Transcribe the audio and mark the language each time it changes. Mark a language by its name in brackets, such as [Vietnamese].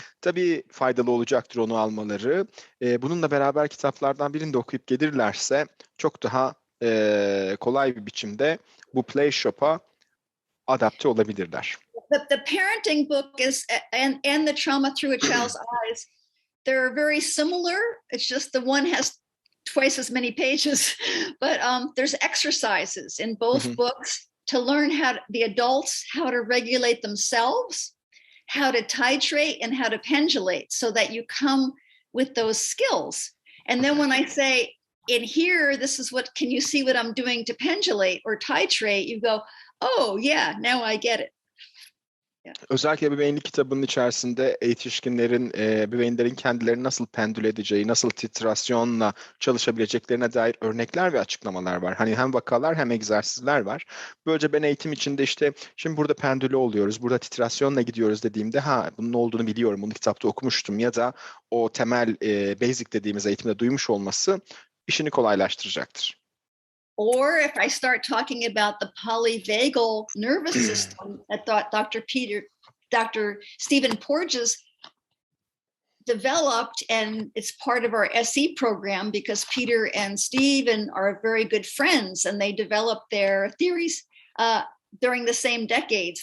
[Turkish] Tabii faydalı olacaktır onu almaları. Bununla beraber kitaplardan birini de okuyup gelirlerse çok daha kolay bir biçimde bu Playshop'a adapte olabilirler. [English] The parenting book is and the trauma through a child's eyes, they're very similar. It's just the one has twice as many pages, but there's exercises in both books to learn the adults how to regulate themselves, how to titrate, and how to pendulate, so that you come with those skills. And then when I say in here, this is what, can you see what I'm doing to pendulate or titrate? You go, oh yeah, now I get it. [Turkish] Özellikle bebeğinlik kitabının içerisinde yetişkinlerin, bebeğinlerin kendilerini nasıl pendül edeceği, nasıl titrasyonla çalışabileceklerine dair örnekler ve açıklamalar var. Hani hem vakalar hem egzersizler var. Böylece ben eğitim içinde işte şimdi burada pendülü oluyoruz, burada titrasyonla gidiyoruz dediğimde bunun olduğunu biliyorum, bunu kitapta okumuştum ya da o temel basic dediğimiz eğitimde duymuş olması işini kolaylaştıracaktır. [English] Or if I start talking about the polyvagal nervous system that Dr. Stephen Porges developed, and it's part of our SE program because Peter and Stephen are very good friends, and they developed their theories during the same decades.